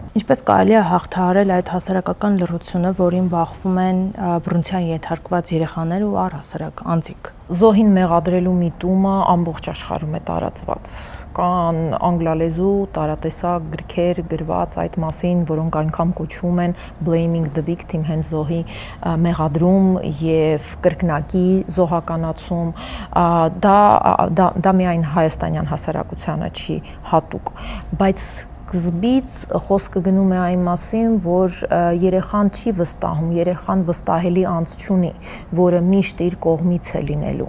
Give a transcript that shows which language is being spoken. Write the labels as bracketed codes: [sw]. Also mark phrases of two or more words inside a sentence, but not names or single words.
[hy] Ինչպես կարելի է հաղթահարել այդ հասարակական լռությունը, որին բախվում են բռնության ենթարկված երեխաներ ու առհասարակ անձիկ։ Զոհին մեղադրելու միտումը ամբողջ աշխարհում է տարածված։ Կան անգլալեզու տարատեսակ գրքեր գրված այդ մասին, որոնք այնքան կոչվում են [en] blaming the victim, [hy] հենց զոհի մեղադրում եւ կրկնակի զոհականացում, դա միայն հայաստանյան հասարակությանը չի հատուկ, բայց սկզբից խոսքը գնում է այն մասին, որ երեխան չի վստահում, երեխան վստահելի անձ չունի, որը միշտ իր կողմից է լինելու։